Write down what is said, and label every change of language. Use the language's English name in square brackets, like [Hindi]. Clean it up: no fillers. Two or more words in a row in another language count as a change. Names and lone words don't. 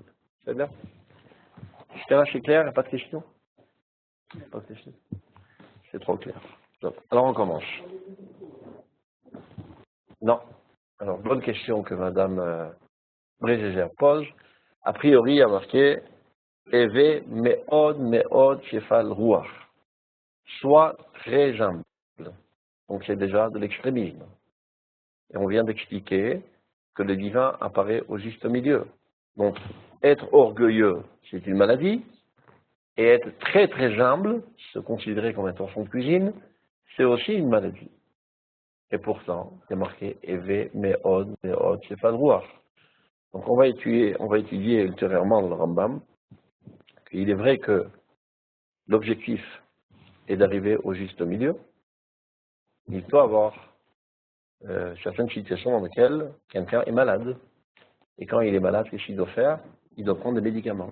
[French] C'est bien? Jusqu'à là, c'est clair? Il n'y a pas de questions? Pas de questions? C'est trop clair. Donc, alors on commence. Non. Alors, bonne question que Madame Brégégère pose. A priori, il y a marqué [Hebrew] הוי מאד שפל רוח. [French] Soit très humble. Donc c'est déjà de l'extrémisme. Et on vient d'expliquer que le divin apparaît au juste milieu. Donc être orgueilleux, c'est une maladie. Et être très très humble, se considérer comme un enfant de cuisine, c'est aussi une maladie. Et pourtant, il y a marqué [Hebrew] הוי מאד שפל רוח. [French] Donc on va étudier ultérieurement dans le Rambam qu'il est vrai que l'objectif est d'arriver au juste milieu. Il peut avoir certaines situations dans lesquelles quelqu'un est malade. Et quand il est malade, qu'est-ce qu'il doit faire? Il doit prendre des médicaments.